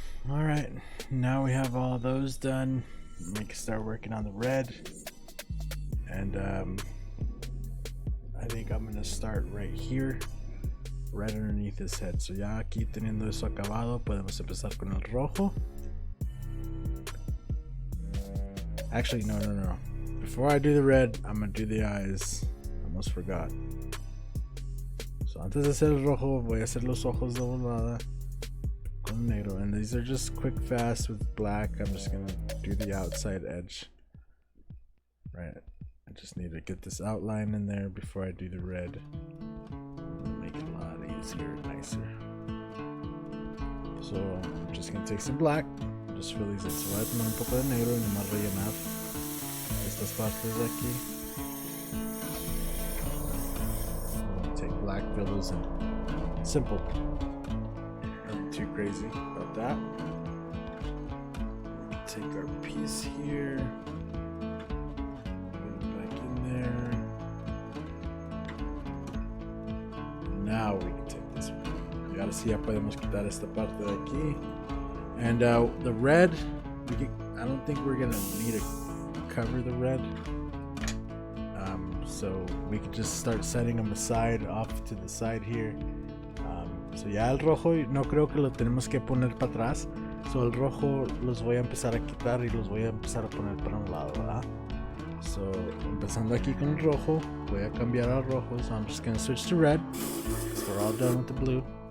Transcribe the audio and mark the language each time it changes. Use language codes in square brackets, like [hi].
[en] All right, now we have all those done. We can start working on the red. And I think I'm gonna start right here, right underneath his head. [es] So ya aquí teniendo eso acabado, podemos empezar con el rojo. [en] Actually, no. Before I do the red, I'm gonna do the eyes. Almost forgot. [es] So antes de hacer el rojo, voy a hacer los ojos de volada con con negro, [en] and these are just quick, fast with black. I'm just gonna do the outside edge. Right. I just need to get this outline in there before I do the red. Make it a lot easier and nicer. So I'm just gonna take some black. Just fill these in. [es] So voy a tomar un poco de negro y nomás rellenar estas partes de aquí. [en] Take black, fill those in. Simple. Nothing too crazy about that. Take our piece here. Put it back in there. Now we can take this one. [es] Y ahora sí ya podemos quitar esta parte de aquí. [en] And the red, I don't think we're gonna need to cover the red. So we could just start setting them aside, off to the side here. [es] So ya el rojo no creo que lo tenemos que poner para atrás. So el rojo los voy a empezar a quitar y los voy a empezar a poner para un lado, ¿verdad? So empezando aquí con el rojo, voy a cambiar al rojo. [en] So I'm just gonna switch to red. So we're all done with the blue.